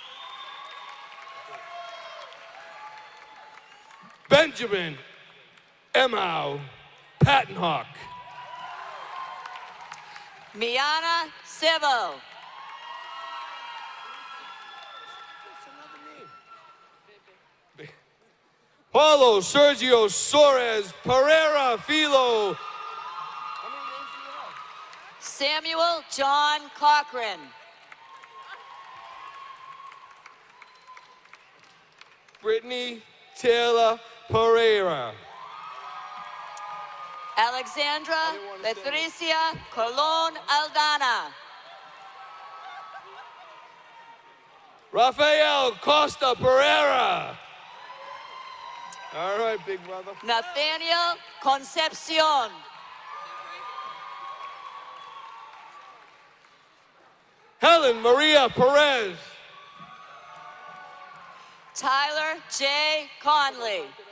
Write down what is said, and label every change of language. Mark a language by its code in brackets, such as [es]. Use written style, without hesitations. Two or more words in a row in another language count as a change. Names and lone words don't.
[en] Benjamin Emau Pattenhawk. Miana Civil. Paulo Sergio Soares Pereira Filo. Samuel John Cochran. Brittany Taylor Pereira. Alexandra Patricia Colon Aldana. Rafael Costa Pereira. All right, big brother. Nathaniel Concepcion. Helen Maria Perez. Tyler J. Conley.